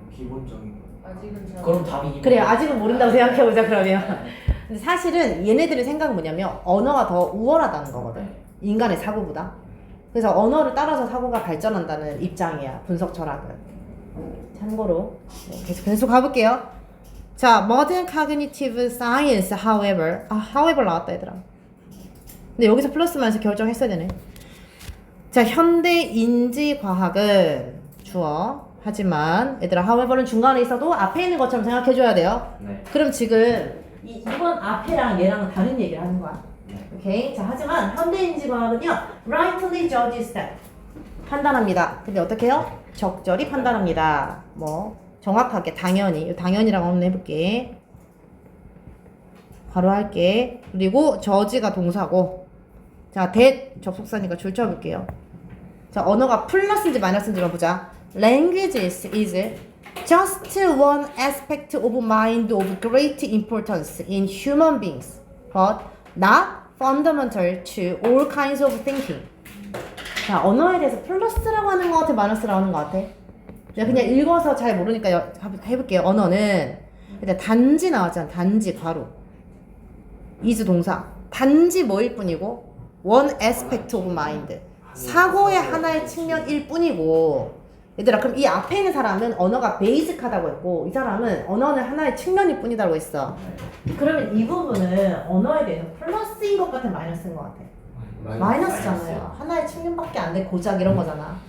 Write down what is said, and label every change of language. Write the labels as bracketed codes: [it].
[ko] 기본적인 거. 그럼 답이 그래요. 아직은 모른다고 생각해보자 그러면. 근데 사실은 얘네들의 생각은 뭐냐면 언어가 더 우월하다는 거거든, 인간의 사고보다. 그래서 언어를 따라서 사고가 발전한다는 입장이야, 분석 철학은. 참고로 계속 가볼게요. [en] 자, modern cognitive science, however. [ko] however 나왔다 얘들아. 근데 여기서 플러스 마이너스 결정했어야 되네. 자, 현대 인지과학은 주어 하지만 얘들아 however는 중간에 있어도 앞에 있는 것처럼 생각해줘야 돼요. 네. 그럼 지금 이번 앞에랑 얘랑은 다른 얘기를 하는 거야. 네. 오케이. 자, 하지만 현대인지과학은요, [en] rightly judges that. [ko] 판단합니다. 근데 어떻게 해요? 적절히 판단합니다. 뭐, 정확하게, 당연히. 당연히라고 한번 해볼게. 바로 할게. 그리고 judge가 동사고. 자, that 접속사니까 줄 쳐볼게요. 자, 언어가 플러스인지 마이너스인지만 보자. [en] Languages is just one aspect of mind of great importance in human beings, but not fundamental to all kinds of thinking. [ko] 자, 언어에 대해서 플러스라고 하는 것 같아, 마이너스라고 하는 것 같아? 내가 그냥 읽어서 잘 모르니까 해볼게요. 언어는 일단 단지 나왔잖아. 단지 괄호. is 동사. 단지 뭐일 뿐이고 [en] one aspect of mind. [ko] 사고의 하나의 측면일 뿐이고. 얘들아, 그럼 이 앞에 있는 사람은 언어가 베이직하다고 했고 이 사람은 언어는 하나의 측면일 뿐이라고 했어. 그러면 이 부분은 언어에 대해서 플러스인 것 같아, 마이너스인 것 같아? 마이너스잖아요. 하나의 측면밖에 안 돼, 고작 이런 거잖아.